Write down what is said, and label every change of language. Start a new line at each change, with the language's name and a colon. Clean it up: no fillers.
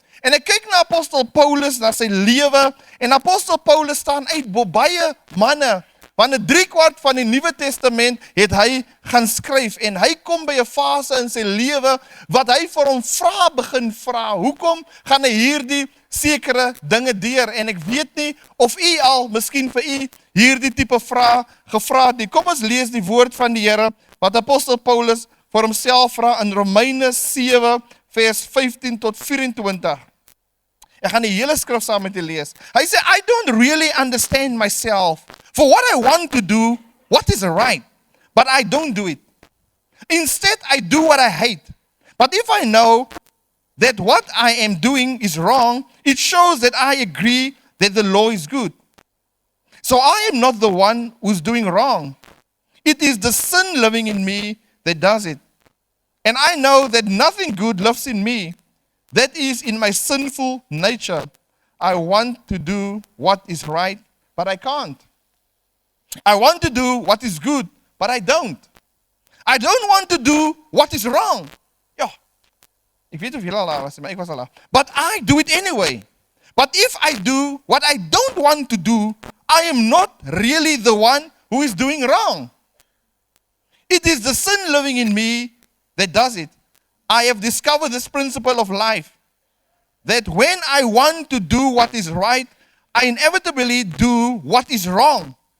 Afrikaans: En ek kyk na Apostel Paulus, na sy lewe, en Apostel Paulus staan uit bo baie manne, want 'n 3/4 van die Nuwe Testament het hy gaan skryf, en hy kom by 'n fase in sy lewe, wat hy vir hom begin vra, hoekom gaan hy hierdie sekere dinge deur, en ek weet nie of u al, miskien vir u, hierdie tipe vraag gevra het nie. Kom ons lees die woord van die Here, wat Apostel Paulus vir homself vra in Romeine 7, vers 15 tot 24. Ek gaan die hele skrif saam met u lees. Hy sê,
English: I don't really understand myself. For what I want to do, what is right, but I don't do it. Instead, I do what I hate. But if I know that what I am doing is wrong, it shows that I agree that the law is good. So I am not the one who's doing wrong. It is the sin living in me that does it. And I know that nothing good lives in me, that is in my sinful nature. I want to do what is right, but I can't. I want to do what is good, but I don't. I don't want to do what is wrong.
Afrikaans: Ja, ek weet of julle al daar was, maar ek was al daar.
English: But I do it anyway. But if I do what I don't want to do, I am not really the one who is doing wrong. It is the sin living in me that does it. I have discovered this principle of life, that when I want to do what is right, I inevitably do what is wrong.